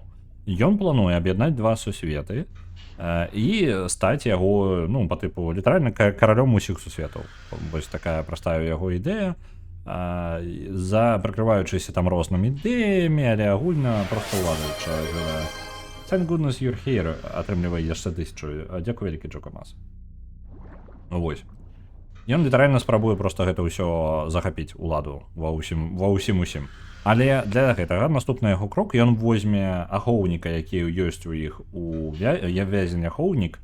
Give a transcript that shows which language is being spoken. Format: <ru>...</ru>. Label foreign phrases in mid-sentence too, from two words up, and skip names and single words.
<be>Ён плануе аб'яднаць 2 сусветы і стаць яго, ну, па тыпу, літаральна каралём усіх сусветаў. Вось такая простая яго ідэя, прыкрываючыся там рознымі ідэямі, але агульна проста ўладаюча.</be> <en>Thank goodness you're here,</en> <be>атрымлівае яшчэ 1000. Дзякуй вялікі, Джокамас. Вось. Ён літаральна спрабуе проста гэта ўсё захапіць уладу ва ўсім. Але для гэтага наступны яго крок, ён возьме ахоўніка, які ёсць у іх у вязень ахоўнік.</be>